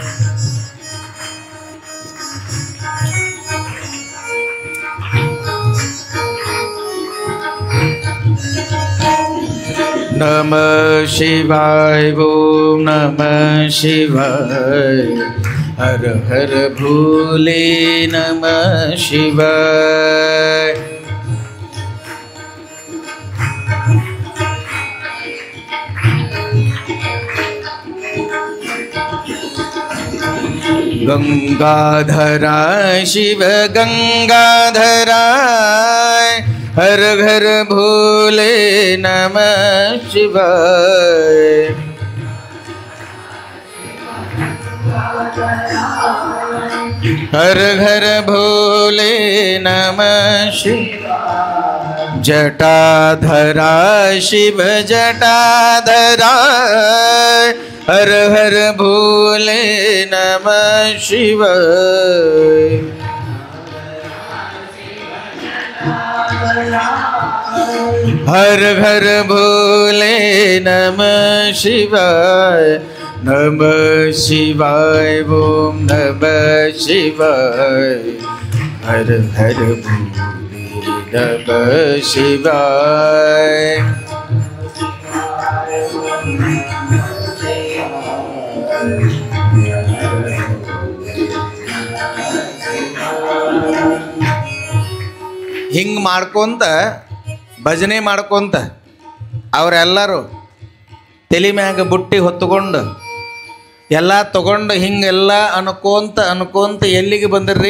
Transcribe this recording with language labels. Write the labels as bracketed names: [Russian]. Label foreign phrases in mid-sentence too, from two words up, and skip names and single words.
[Sanskrit] ನಮ ಶಿವಾಯ ಓಂ ನಮ ಶಿವಾಯ, ಹರ ಹರ ಭೋಲೆ ನಮ ಶಿವಾಯ. गंगाधराय शिव गंगाधराय, हर घर भोले नमः शिवाय. हर घर भोले नमः शिवाय. जटाधराय शिव जटाधराय, हर हर भोले नमः शिवाय। हर हर भोले नमः शिवाय, नमः शिवाय ओम नमः शिवाय। हर हर भोले नमः शिवाय। [Kannada] ಹಿಂಗೆ ಮಾಡ್ಕೊಂತ ಭಜನೆ ಮಾಡ್ಕೊಂತ ಅವರೆಲ್ಲರೂ ತಲೆ ಮ್ಯಾಗ ಬುಟ್ಟಿ ಹೊತ್ತುಕೊಂಡು ಎಲ್ಲ ತಗೊಂಡು ಹಿಂಗೆಲ್ಲ ಅನ್ಕೊಂತ ಎಲ್ಲಿಗೆ ಬಂದ್ರಿ?